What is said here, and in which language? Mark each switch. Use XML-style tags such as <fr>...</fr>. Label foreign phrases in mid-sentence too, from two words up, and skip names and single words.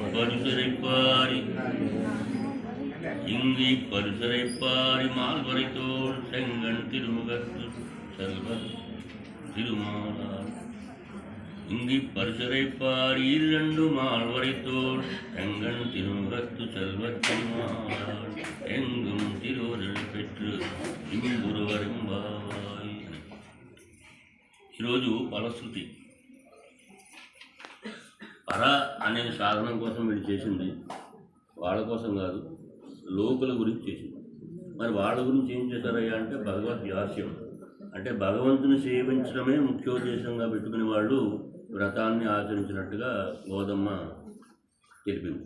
<ta>இப்பரிசரைப்பாரி மால்வரை தோல் செங்கண் திருமுகத்து செல்வ திருமாலார் இங்கி பரிசரைப்பாரி இரண்டு மால்வரை தோல் செங்கண் திருமுகத்து செல்வ திருமாலார் எங்கும் திருவருள் பெற்று ఇంబురువరింబాయ్.</ta> <te>ఈరోజు ఫలశ్రుతి. పర అనే సాధనం కోసం వీళ్ళు చేసింది వాళ్ళ కోసం కాదు, లోకుల గురించి చేసింది. మరి వాళ్ళ గురించి ఏం చేశారయ్యా అంటే భగవద్వ్యాస్యం, అంటే భగవంతుని సేవించడమే ముఖ్యోద్దేశంగా పెట్టుకుని వాళ్ళు వ్రతాన్ని ఆచరించినట్టుగా గోదమ్మ తెలిపింది.</te>